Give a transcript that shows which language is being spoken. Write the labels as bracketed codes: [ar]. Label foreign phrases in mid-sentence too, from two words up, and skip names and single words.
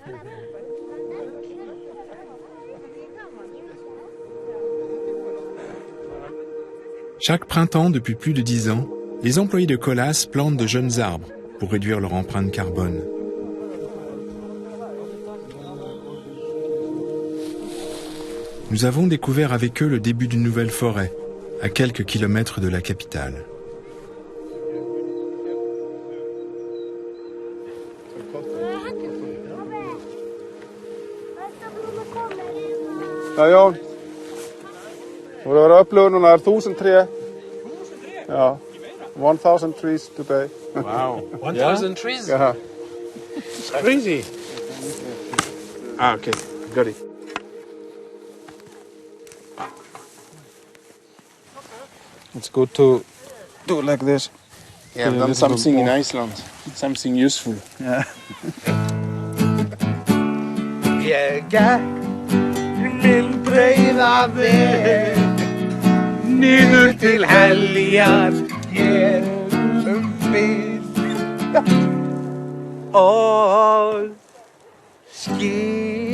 [fr] Chaque printemps, depuis plus de 10 ans, les employés de Kolas plantent de jeunes arbres pour réduire leur empreinte carbone. Nous avons découvert avec eux le début d'une nouvelle forêt, à quelques kilomètres de la capitale. [is] Ja, Jón. Þú verður að upplifa núna 1000 tré. [en] Já, 1000 trees today. Wow, 1000 trees? Yeah. It's crazy. Ah, okay, got it. It's good to do it like this. Yeah, I've done something in Iceland, something useful. Yeah. [is] Ég gekk minn breiða veg niður til heljar hér við og skil